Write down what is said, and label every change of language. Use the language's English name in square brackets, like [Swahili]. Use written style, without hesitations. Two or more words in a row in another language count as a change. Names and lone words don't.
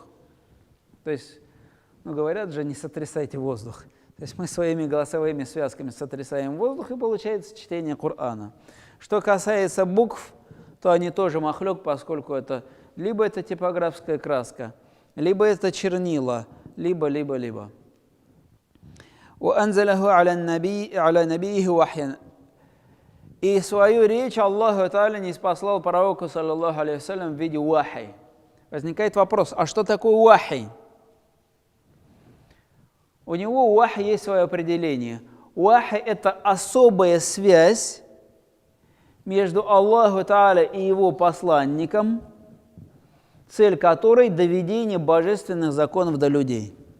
[Russian] То есть, говорят же, не сотрясайте воздух. То есть мы своими голосовыми связками сотрясаем воздух, и получается чтение Корана. Что касается букв, то они тоже махлюк, поскольку это либо это типографская краска, либо это чернила, либо. [Arabic] وَأَنزَلَهُ عَلَى نَبِيهِ وَحْيًا. [Russian] И свою речь [Arabic] الله تعالى [Russian] ниспослал пророку, [Arabic] صلى الله عليه وسلم, [Russian] в виде вахи. Возникает вопрос, а что такое вахи? У него у вахи есть свое определение. Вахи – это особая связь между [Arabic] الله تعالى [Russian] и его посланником, цель которой – доведение божественных законов до людей.